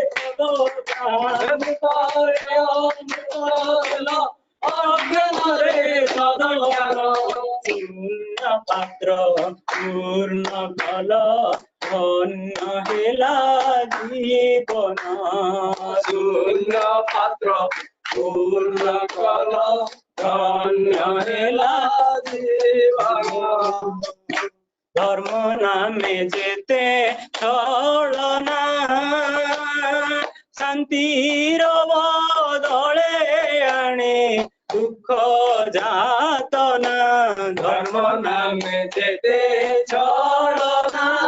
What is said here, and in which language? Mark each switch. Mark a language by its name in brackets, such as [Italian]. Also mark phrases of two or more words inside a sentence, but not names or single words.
[Odia] ଅଜ୍ଞାନରେ ସଦଜ୍ଞାନ ଶୂନ୍ୟ ପାତ୍ର ପୂର୍ଣ୍ଣ କଲ ଧନ୍ୟ ହେଲା ଜୀବନ ଶୂନ୍ୟ ପାତ୍ର ପୂର୍ଣ୍ଣ କଲ ଧନ୍ୟ ହେଲା ଜୀବନ [Bangla] ধর্ম নামে যেতে ছলনা শান্তির বদলে আনে দুঃখ যাতনা ধর্ম নামে যেতে ছলনা